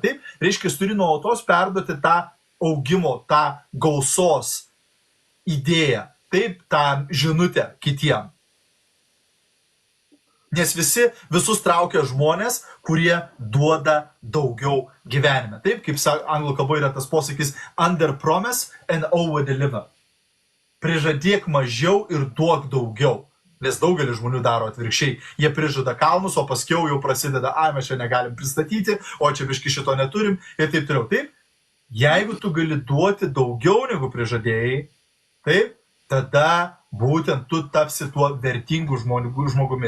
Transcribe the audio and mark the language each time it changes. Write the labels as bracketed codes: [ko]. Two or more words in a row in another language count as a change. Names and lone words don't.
[lt] Taip, reiškia, turi nuolatos perduoti tą augimo, tą gausos idėją, taip, tą žinutę kitiem. Nes visus traukia žmonės, kurie duoda daugiau gyvenime. Taip, kaip anglų kalboje yra tas posakis [en] under promise and over deliver. [lt] Prižadėk mažiau ir duok daugiau. Nes daugelis žmonių daro atvirkščiai. Jie prižada kalnus, o paskiau jau prasideda, mes čia negalim pristatyti, o čia biški šito neturim ir taip toliau. Taip, jeigu tu gali duoti daugiau negu prižadėjai, taip, tada būtent tu tapsi tuo vertingu žmogumi.